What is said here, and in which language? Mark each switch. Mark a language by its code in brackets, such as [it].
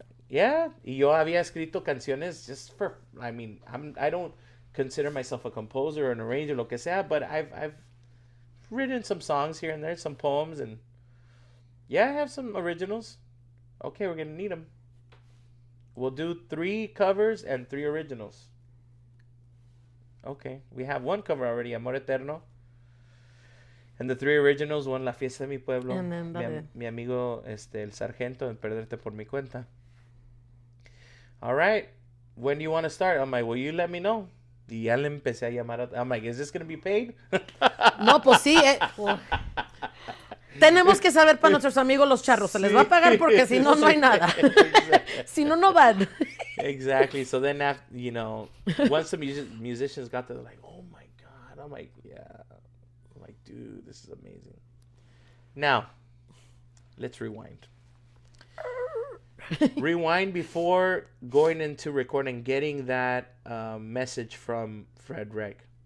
[en] Yeah, [es] y yo había escrito canciones [en] just for, I don't consider myself a composer or an arranger, [es] lo que sea, [en] but I've written some songs here and there, some poems, and yeah, I have some originals. Okay, we're gonna need them. We'll do 3 covers and 3 originals. Okay, we have 1 cover already, Amor Eterno. And the 3 originals, one, La Fiesta de mi Pueblo, And then [es] mi amigo, el sargento, en Perderte por mi cuenta. [en] All right, when do you want to start? I'm like, well, you let me know. [es] Y ya le empecé a llamar. [en] I'm like, is this going to be paid? [es] No, pues sí. Tenemos que saber para nuestros amigos los charros. Se les va a pagar porque si no, no hay nada. Si no, no van. [en] Exactly. So then, after, once the musicians got there, they're like, oh my God. I'm like, yeah. I'm like, dude, this is amazing. Now, let's rewind. Rewind before going into recording, getting that message from Fred Rec.